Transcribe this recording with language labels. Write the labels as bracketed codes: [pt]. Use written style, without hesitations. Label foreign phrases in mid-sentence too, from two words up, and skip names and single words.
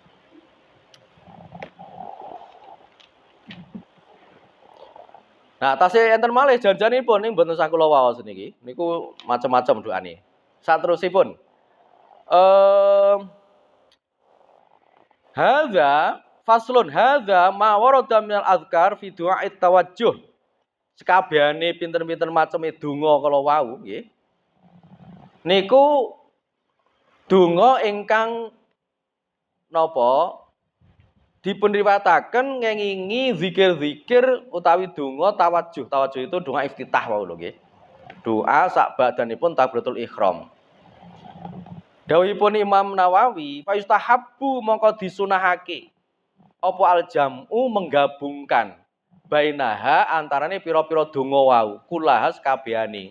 [jv] Nah, tasih enten malih janjanipun ning mboten sakula waos niki. Niku macam-macam doane. Saterusipun [ar] hadza faslun hadza ma warada minal azkar fi du'a'it tawajjuh. [jv] Sekabehane pinten-pinten maceme donga kala wau nggih. Niku donga ingkang napa dipun riwayataken ngengingi zikir-zikir utawi donga tawajjuh. Tawajjuh itu doa iftitah wau lho nggih. Doa sak badanipun [ar] takbiratul ihram. [jv] Dawuhipun Imam Nawawi, [ar] fa yustahabbu [jv] mongko disunahake apa al-jam'u menggabungkan bainaha antarane pira-pira donga wau, kulaha sakabehane.